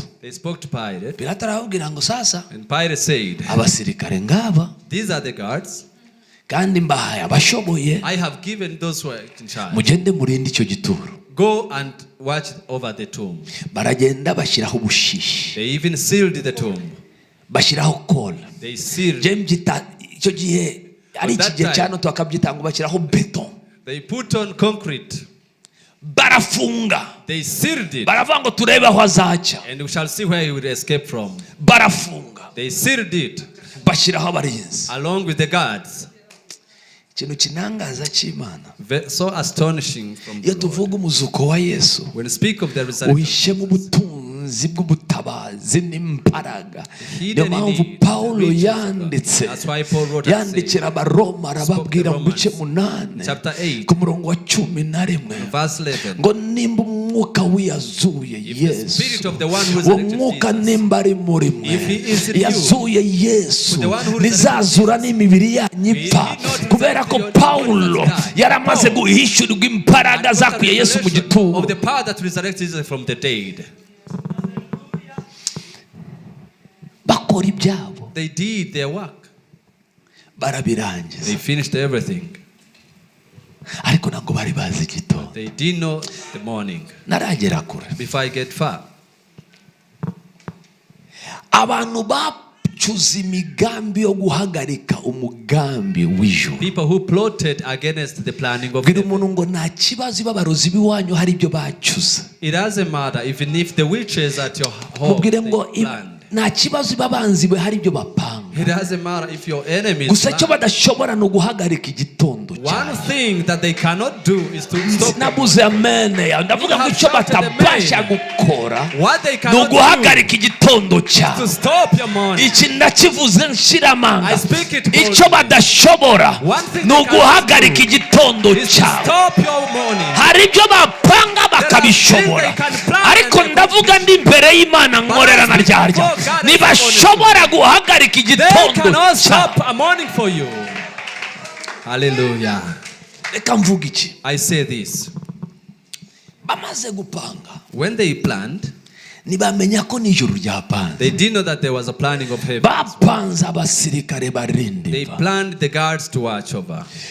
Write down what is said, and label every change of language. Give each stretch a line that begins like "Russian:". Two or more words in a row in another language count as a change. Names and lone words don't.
English: They spoke to Pilate.
Kinyarwanda: Pilato arababwira ngo sasa.
English: And Pilate said,
Kinyarwanda: abasirikare ngaba.
English: These are the guards.
Kinyarwanda: Kandi mbahaye abashoboye.
English: I have given those who are in charge.
Kinyarwanda: Mugende murinde icyo gituro.
English: Go and watch over the tomb.
Kinyarwanda: Baragenda bashyiraho ubushishi.
English: They even sealed the tomb.
Kinyarwanda: Bashyiraho colt.
English: They sealed.
Kinyarwanda: Icyo gihe ari ikigihe cyane twakabyita ngo bashyiraho beton.
English: They put on concrete.
Kinyarwanda: Barafunga.
English: They sealed it.
Kinyarwanda: Baravuga ngo turebe aho azaca.
English: And we shall see where he will escape from.
Kinyarwanda: Barafunga.
English: They sealed it.
Kinyarwanda: Bashyiraho abarinzi.
English: Along with the guards.
Kinyarwanda: Ikintu kinangaza cy'Imana.
English: So astonishing from the Lord.
Kinyarwanda: Iyo tuvuga umuzuko wa Yesu.
English: When we speak of the resurrection.
Kinyarwanda: Uhishemo ubutunzi bw'ubutabazi n'imbaraga. Niyo mpamvu Paulo yanditse. Yandikira Abaroma arababwira mu bice 8 ku murongo wa 11 ngo nimba umwuka wiyazuye Yesu, uwo mwuka nimba ari muri mwe yazuye Yesu, nizazura n'imibiri yanyu ipfa. Kubera ko Paulo yaramaze guhishurirwa imbaraga zakuye Yesu mu gituro. Bakora ibyabo.
English: They did their work.
Kinyarwanda: Barabirangiza.
English: They finished everything.
Kinyarwanda: Ariko ntabwo bari bazi igitondo.
English: They didn't know the morning.
Kinyarwanda: Naragera kure.
English: Before I get far.
Kinyarwanda: Abantu bacuze imigambi yo guhagarika umugambi w'ijuru.
English: People who plotted against the planning of heaven.
Kinyarwanda: Umuntu ngo nta kibazo babarozi biwanyu hari ibyo bacuze.
English: It doesn't matter even if the witches at your home planned.
Kinyarwanda: Nta kibazo babanzi be hari ibyo bapanga.
English: It doesn't matter if your enemies.
Kinyarwanda: Gusa cyo badashobora no guhagarika igitondo cyane.
English: One thing that they cannot do is to stop.
Kinyarwanda: Nabuze amene ya ndavuga ngo cyo batabasha gukora.
English: What they cannot
Kinyarwanda: no guhagarika igitondo cyane.
English: To stop your morning.
Kinyarwanda: Iki ndakivuze nshiramanga.
English: I speak it.
Kinyarwanda: Icyo badashobora no guhagarika igitondo cyane.
English: Stop your morning.
Kinyarwanda: Hari ibyo bapanga bakabishobora. Ariko ndavuga ndi imbere y'Imana nkorera na ryarya. Nibashobora guhagarika igitondo.
English: They cannot stop a morning for you. Hallelujah. I say this. When they planned, they didn't know that there was a planning of heaven. They planned the guards to watch over.